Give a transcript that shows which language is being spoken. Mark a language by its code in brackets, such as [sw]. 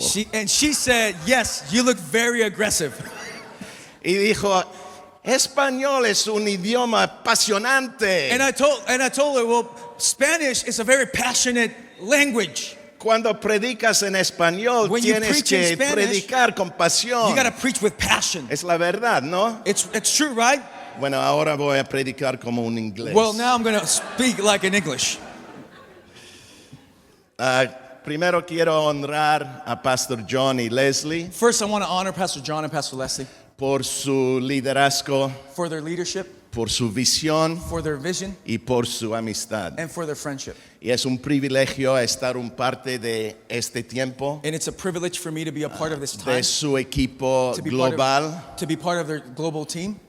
[en] She said, yes, you look very aggressive. [es] Y dijo, español es un idioma apasionante. [en] And I told her, well, Spanish is a very passionate language. [es] Cuando predicas en español, [en] When you [es] tienes [en] preach in [es] que [en] Spanish, [es] predicar con pasión. [en] You got to preach with passion. [es] Es la verdad, ¿no? [en] It's true, right? [es] Bueno, ahora voy a predicar como un inglés. [en] Well, now I'm going to speak like in English. [es] Primero quiero honrar a Pastor John y Leslie [en] First, I want to honor Pastor John and Pastor Leslie [es] por su liderazgo, [en] for their leadership, [es] por su visión [en] for their vision, [es] y por su amistad. [en] and for their friendship. [es] Y es un privilegio estar un parte de este tiempo, [en] And it's a privilege for me to be a part of this time, [es] de su equipo [en] to be [es] global. [en] to be part of their global team.